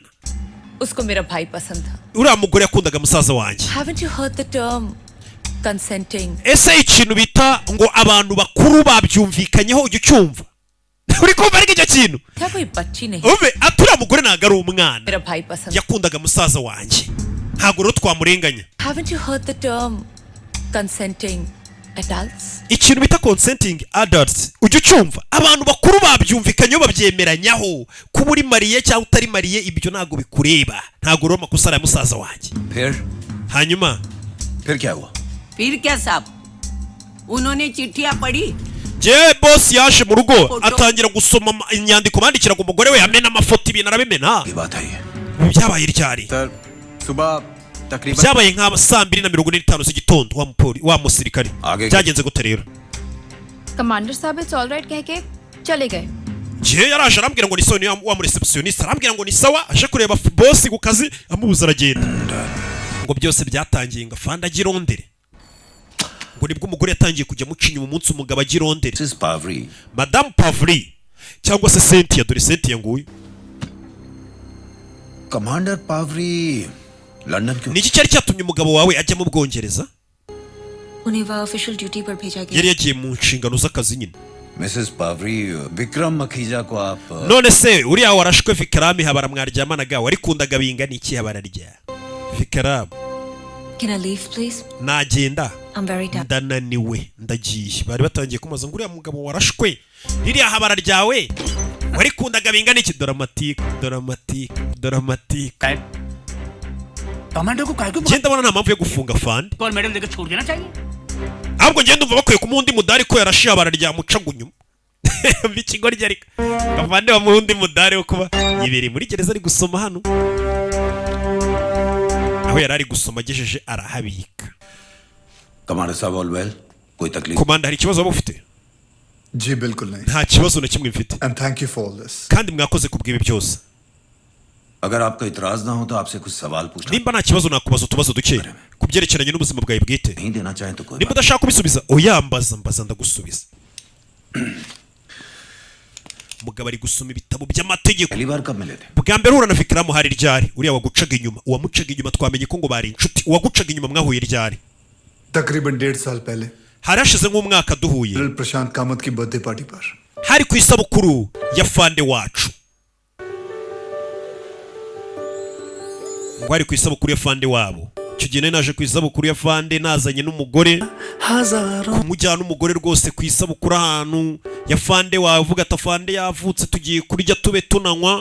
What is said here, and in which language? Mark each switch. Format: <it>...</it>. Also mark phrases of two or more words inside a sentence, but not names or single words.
<hi>उसको मेरा भाई पसंद था</hi> <rw>uriya mugore yakundaga musaza wanjye</rw> <en>Haven't you heard the term consenting</en> <rw>ese ikintu bita ngo abantu bakuru babyumvikanyeho ujya ucyumva uri kumva ariko icyo kintu</rw> <hi>क्या कोई बच्ची नहीं</hi> <rw>ube aturiya mugore ntabwo ari umwana</rw> <hi>मेरा भाई पसंद</hi> <rw>yakundaga musaza wanjye ntabwo rero twamurenganya</rw> <en>Haven't you heard the term consenting adults</en> <rw>ikintu bita</rw> <en>consenting adults</en> <rw>ujya ucyumva abantu bakuru babyumvikanyeho babyemeranyaho kuba uri mariye cyangwa utari mariye ibyo ntabwo bikureba ntabwo rero amakosa ari ya musaza wanjye hanyuma</rw> <hi>फिर क्या हुआ फिर क्या साहब उन्होंने चिट्ठियां पढ़ी</hi> <rw>je boss yaje mu rugo atangira gusoma inyandiko bandikiraga umugore we hamwe n'amafoto ibintu arabimena</rw> <hi>ये बात है</hi> <rw>byabaye ryari</rw> <hi>सर सुबह तकरीबन</hi> <rw>byabaye nka 2:45 z'igitondo wa musirikare</rw> <hi>आगे</hi> <rw>byagenze gute rero</rw> <hi>कमांडर साहब</hi> <en>it's alright</en> <hi>कह के चले गए</hi> <rw>gihe yaraje arambwira ngo ni sawa, niyo wa receptionist arambwira ngo ni sawa, aje kureba boss ku kazi amubuza aragenda. Ngo byose byatangiye ngo afande agirondere, ngo nibwo umugore yatangiye kujya mucinya umunsi umugabo agirondere. Madame Pavri cyangwa se Cynthia, dore Cynthia nguyu.</rw> <hi>Commander Pavri London क्यों?</hi> <rw>Niki cyari cyatumye umugabo wawe ajya mu Bwongereza?</rw> <hi>उन्हें वह</hi> <en>official duty</en> <hi>पर भेजा गया.</hi> <rw>Yari yagiye mu nshingano z'akazi nyine.</rw> <hi>Mrs. Pavri, Vikram Makhija को आप</hi> <rw>None se uriya warashwe Vikram habara mwaryamanaga warikundaga bingana iki habararya?</rw> <en>Vikram, Can I leave, please?</en> <rw>nagenda.</rw> <en>I'm very tired.</en> <rw>Ndananiwe, ndagiye. Bari batangiye kumaza ngo uriya mugabo warashwe ririya habara ryawe warikundaga bingana iki? Dramatique.</rw> <hi>कमांडर को काहे को</hi> <rw>Genda bona nta mpamvu yo gufunga fande.</rw> <hi>कौन मैडम देकर छोड़ देना चाहिए.</hi> <rw>Ahubwo ngenda umva bakwiye kumuha undi mudari ko yarashiye habara rya mucaga inyuma. Bikigo rya ariko. Kavande bamuha undi mudari wo kuba yibere muri gereza ari gusoma hano. Aho yari ari gusoma agejeje arahabika.</rw> <en>Commander Sahab all well?</en> <hi>कोई तकलीफ?</hi> <rw>Komanda hari ikibazo waba ufite?</rw> <hi>जी बिल्कुल नहीं.</hi> <rw>Nta kibazo na kimwe mfite.</rw> <en>And thank you for all this.</en> <rw>Kandi mwakoze kubwibi byose.</rw> <hi>अगर आपका इतराज ना हो तो आपसे कुछ सवाल पूछना.</hi> <rw>Nimba nta kibazo nakubaza utubazo duke kubyerekeranye n'ubuzima bwawe bwite.</rw> <hi>नहीं देना चाहें तो कोई.</hi> <rw>Nimba udashaka kubisubiza oyambaza ndagusubiza. Mugabo ari gusoma ibitabo by'amategeko.</rw> <hi>पहली बार कब मिले थे?</hi> <rw>Bwa mbere uhura na Vikram hari ryari? Uriya wagucaga inyuma, uwamucaga inyuma twamenye ko ngo bari inshuti. Uwagucaga inyuma mwahuye ryari?</rw> <hi>तकरीबन 1.5 साल पहले</hi> <rw>Harashize nk'umwaka duhuye.</rw> <hi>प्रशांत कामत की</hi> <en>birthday party</en> <hi>पर.</hi> <rw>Hari ku isabukuru ya fande wacu. Ngo ari ku isabukuru ya fande wabo. Icyo gihe naje ku isabukuru ya fande nazanye n'umugore. Kumujyana umugore rwose ku isabukuru ahantu ya fande wavuga ati fande yavutse tugiye kurya tube tunanywa.</rw>